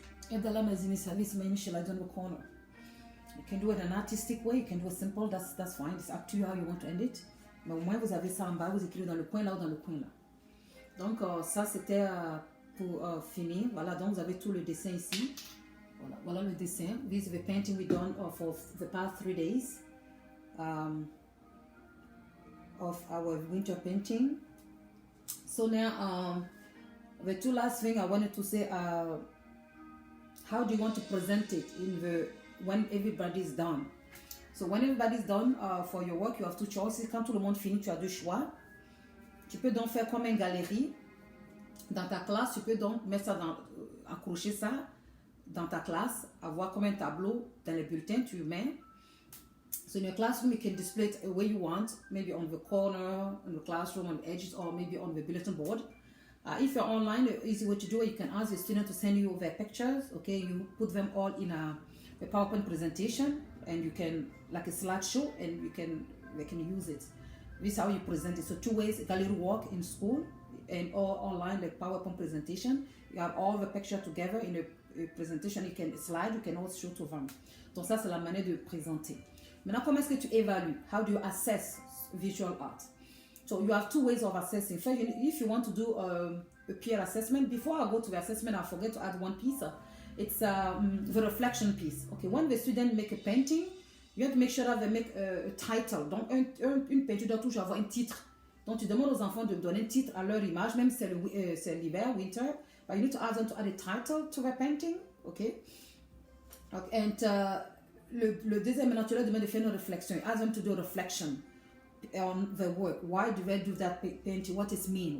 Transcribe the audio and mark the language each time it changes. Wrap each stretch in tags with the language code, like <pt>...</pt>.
<en>And the lama is my initial I don't know corner. You can do it an artistic way, you can do it simple, that's fine. It's up to you how you want to end it.</en> <fr>Mais au moins vous avez ça en bas, vous écrivez dans le coin là ou dans le coin là. Donc ça c'était pour finir. Voilà, donc vous avez tout le dessin ici. Voilà le dessin.</fr> <en>This is the painting we done for the past 3 days of our winter painting. So now the two last thing I wanted to say, how do you want to present it when everybody's done? So when everybody's done for your work, you have two choices.</en> <fr>Quand tout le monde finit, tu as deux choix. Tu peux donc faire comme une galerie dans ta classe. Tu peux donc mettre ça accrocher ça dans ta classe, avoir comme un tableau dans les bulletins, tu mets.</fr> <en>So in your classroom, you can display it the way you want, maybe on the corner, in the classroom, on the edges, or maybe on the bulletin board. If you're online, the easy way to do it, you can ask your student to send you their pictures. Okay, you put them all in a PowerPoint presentation, and you can like a slideshow, and they can use it. This is how you present it. So 2 ways, gallery work in school and or online, like PowerPoint presentation. You have all the pictures together in a presentation. You can slide, you can also show to them.</en> <fr>Donc ça, c'est la manière de présenter. Maintenant, comment est-ce que tu évalues?</fr> <en>How do you assess visual art? So you have 2 ways of assessing. First, if you want to do a peer assessment, before I go to the assessment, I forget to add one piece. It's the reflection piece. Okay, when the student make a painting, you have to make sure that they make a title.</en> <fr>Donc, une peinture doit toujours avoir un titre. Donc, tu demandes aux enfants de donner un titre à leur image, même si c'est l'hiver, winter.</fr> <en>But you need to ask them to add a title to the painting. Okay?</en> <fr>And le deuxième, maintenant, tu leur demandes de faire une réflexion.</fr> <en>You ask them to do a reflection on the work. Why do they do that painting? What it mean?</en>